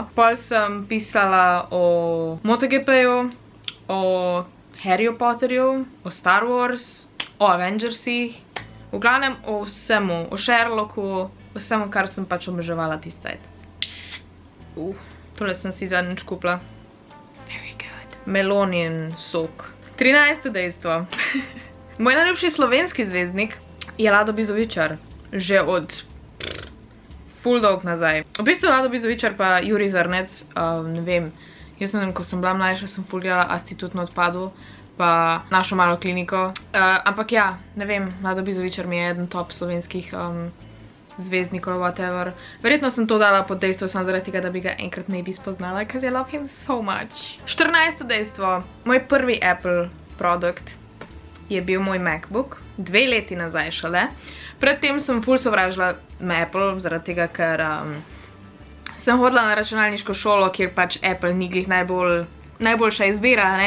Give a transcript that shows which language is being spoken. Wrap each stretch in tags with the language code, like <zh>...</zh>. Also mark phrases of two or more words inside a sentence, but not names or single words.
<sl>Pol sem pisala o MotoGP-ju, o Harry Potterju, o Star Wars, o Avengersih. V glavnem o vsemu, o Sherlocku, o vsemu, kar sem pač oboževala tisti cajt. Tole sem si zadnjič kupila.</sl> <en>Very good.</en> <sl>Melonin sok. 13. dejstvo. Moj najljubši slovenski zvezdnik je Lado Bizovičar. Že od ful dolg nazaj. V bistvu Lado Bizovičar pa Jurij Zrnec, ne vem, jaz sem, ko sem bila mlajša, sem ful gledala Institut na odpadu, pa Našo malo kliniko. Ampak ja, ne vem, Lado Bizovičar mi je eden top slovenskih zvezdnikov, whatever. Verjetno sem to dala pod dejstvo samo zaradi tega, da bi ga enkrat maybe spoznala,</sl> <en>because I love him so much. 14.</en> <sl>dejstvo. Moj prvi Apple produkt je bil moj MacBook. 2 leti nazaj šele. Predtem sem ful sovražila Apple, zaradi tega, ker sem hodila na računalniško šolo, kjer pač Apple ni glih najboljša izbira, ne.</sl>